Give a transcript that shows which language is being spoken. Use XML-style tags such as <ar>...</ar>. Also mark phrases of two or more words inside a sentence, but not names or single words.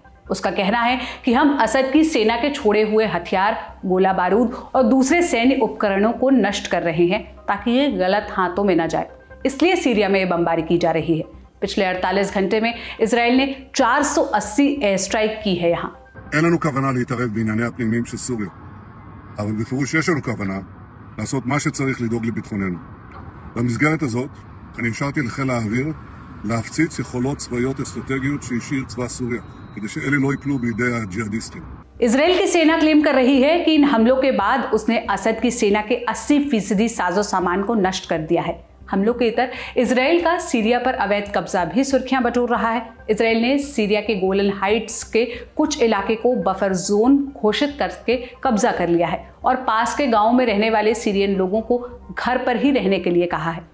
<hi>उसका कहना है कि हम असद की सेना के छोड़े हुए हथियार, गोला बारूद और दूसरे सैन्य उपकरणों को नष्ट कर रहे हैं ताकि ये गलत हाथों में न जाए। इसलिए सीरिया में ये बमबारी की जा रही है। पिछले 48 घंटे में इजराइल ने 480</hi> <en>air strike</en> <hi>की है यहाँ।</hi> <he>אין לנו כוונה להתערב בענייני הפנימיים של סוריה, אבל בפירוש יש לנו כוונה לעשות מה שצריך לדאוג לביטחוננו. במסגרת הזאת, אני השארתי לחיל האוויר להפציץ יכולות צבאיות אסטרטגיות שהשאיר צבא סוריה, כדי שאלה לא ייפלו בידי הג'יהאדיסטים.</he> <hi>इजराइल की सेना क्लेम कर रही है कि इन हमलों के बाद उसने असद की सेना के 80% साजो सामान को नष्ट कर दिया है। हमलों के इतर इजराइल का सीरिया पर अवैध कब्जा भी सुर्खियां बटोर रहा है। इजराइल ने सीरिया के गोलन हाइट्स के कुछ इलाके को</hi> <en>buffer zone</en> <hi>घोषित करके कब्जा कर लिया है और पास के गांवों में रहने वाले सीरियन लोगों को घर पर ही रहने के लिए कहा है।</hi>